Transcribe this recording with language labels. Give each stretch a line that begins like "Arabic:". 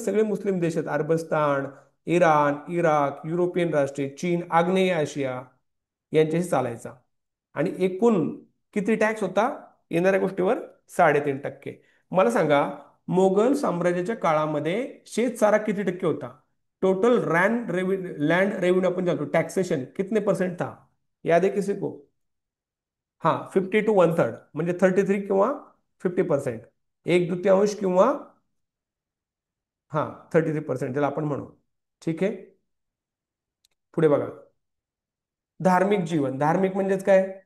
Marathi: सगळे मुस्लिम देश आहेत, अरबस्तान, इराण, इराक, युरोपियन राष्ट्रे, चीन, आग्नेय आशिया यांच्याशी चालायचा. आणि एकूण किती टॅक्स होता येणाऱ्या गोष्टीवर? 3.5%. मला सांगा, मोगल साम्राज्याच्या काळामध्ये शेतसारा किती टक्के होता?
Hindi: टोटल लैंड रेवेन्यू अपन जानते टैक्सेशन कितने परसेंट था? याद है किसी को?
Marathi: हाँ, 50 to 1/3 म्हणजे 33 किंवा 50%. 1/2 किंवा हा 33% ज्याला आपण म्हणू. ठीक आहे. पुढे बघा. धार्मिक जीवन. धार्मिक म्हणजेच काय?